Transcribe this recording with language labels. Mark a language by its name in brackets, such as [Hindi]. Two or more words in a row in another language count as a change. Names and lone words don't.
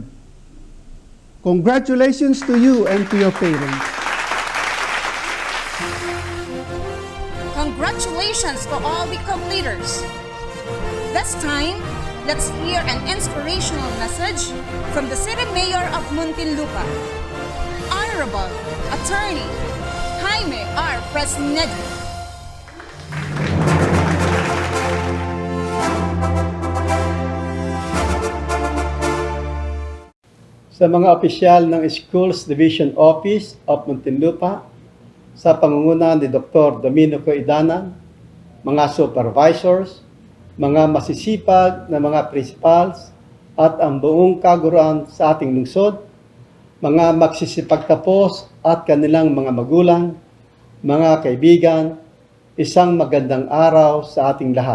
[English] Congratulations to you and to your parents. Congratulations to all the completers. This time, let's hear an inspirational message from the City Mayor of Muntinlupa, Honorable Attorney Jaime R. Fresnedi. [Filipino] Sa mga opisyal ng Schools Division Office of Muntinlupa, sa pangunguna ni Dr. Domenico Idanan, mga supervisors, mga masisipag na mga principals, at ang buong kaguruan sa ating lungsod, mga magsisipagtapos at kanilang mga magulang, mga kaibigan, isang magandang araw sa ating lahat.